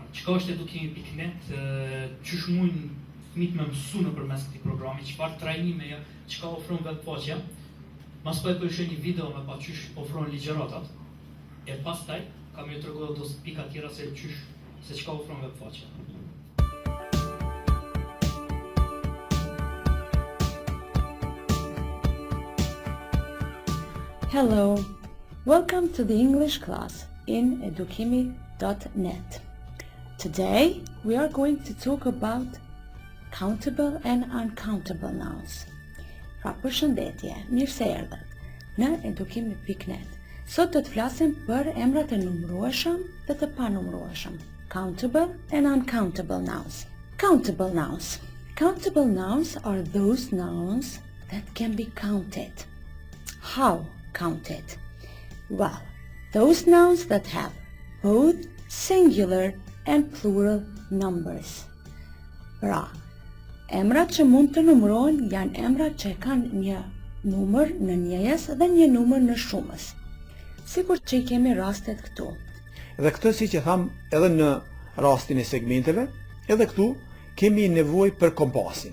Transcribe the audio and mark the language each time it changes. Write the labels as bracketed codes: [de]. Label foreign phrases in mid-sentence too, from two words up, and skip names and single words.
[sq] Çka është edukimi.net? Çish mund fëmijët me mësu nëpërmes këtij programi, çfarë trajnime, çka ofron vetfaqja? Mas po e përshë një video me pa çish ofron ligjëratat. E pastaj kam ju treguar do pika tjera se çka ofron vetfaqja. [en] Hello, welcome to the English class in edukimi.net. Today we are going to talk about countable and uncountable nouns. [sq] Pra përshëndetje, mirë se erdhët në edukimi.net. Sot do të flasim për emrat e numërueshëm dhe të panumërueshëm. [en] Countable and uncountable nouns. Countable nouns. Countable nouns are those nouns that can be counted. How counted? Well, those nouns that have both singular and plural numbers. [sq] Pra, emrat që mund të numërohen janë emrat që kanë një numër në njëjës dhe një numër në shumës. Sikur që I kemi rastet këtu. Dhe këtë si që tham edhe në rastin e segmenteve, edhe këtu kemi nevojë për kompasin.